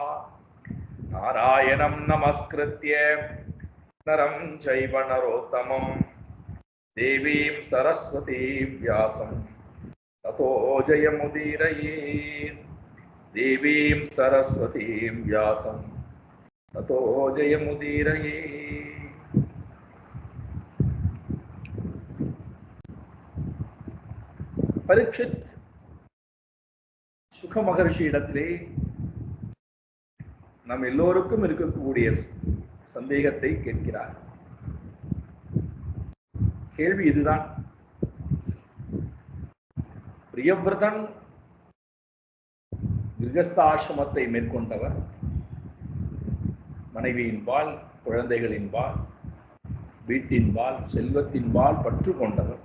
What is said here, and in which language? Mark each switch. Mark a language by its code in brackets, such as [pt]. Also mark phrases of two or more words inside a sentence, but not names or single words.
[sa] नारायणं नमस्कृत्य नरं चैव नरोत्तमं देवीं सरस्वतीं व्यासं ततो जयमुदीरयेत्। देवीं सरस्वतीं व्यासं ततो जयमुदीरयेत्। [ta] परीक्षित சுக மகர்ஷியிடத்திலே நம் எல்லோருக்கும் இருக்கக்கூடிய சந்தேகத்தை கேட்கிறார். கேள்வி இதுதான். பிரியவ்ரதன் கிரகஸ்தாசிரமத்தை மேற்கொண்டவர், மனைவியின்பால், குழந்தைகளின்பால், வீட்டின்பால், செல்வத்தின்பால் பற்று கொண்டவர்.